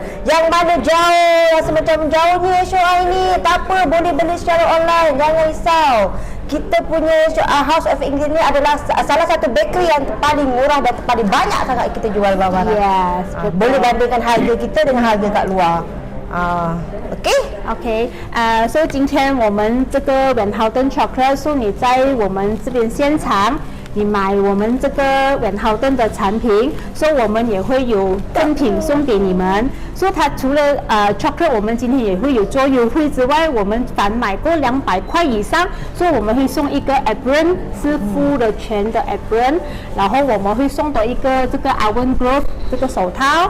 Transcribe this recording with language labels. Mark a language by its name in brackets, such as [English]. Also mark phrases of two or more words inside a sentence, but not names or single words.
[Malay] Yang mana jauh, rasa macam jauhnya SOI ni, tak apa, boleh beli secara online, jangan risau. Kita punya House of England ni adalah salah satu bakery yang paling murah dan paling banyak sangat kita jual barang-barang. Yes, boleh bandingkan harga kita dengan harga kat luar. [Chinese] OK， 所以今天我们这个 VANHOUTEN chocolate， so 你在我们这边现场，你买我们这个 VANHOUTEN 的产品，所以我们也会有赠品送给你们。所以它除了chocolate， 我们今天也会有做优惠之外，我们凡买过200块以上，所以我们会送一个 apron， 是full 的全的 apron， 然后我们会送多一个这个 [English] oven glove [Chinese] 这个手套。